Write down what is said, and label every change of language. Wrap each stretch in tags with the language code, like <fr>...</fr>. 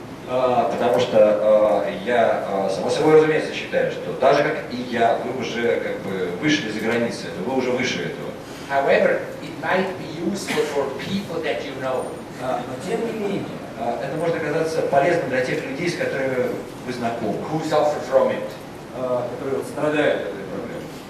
<ru>Потому что я, само собой разумеется, считаю, что так же, как и я, вы уже как бы вышли за границы этого, вы уже выше этого.</ru> <en>However, it might be useful for people that you know.</en> <ru>Но тем не менее, это может оказаться полезным для тех людей, с которыми вы знакомы,</ru> <en>Who suffer from it.</en> <ru>которые вот страдают от этой проблемы.</ru>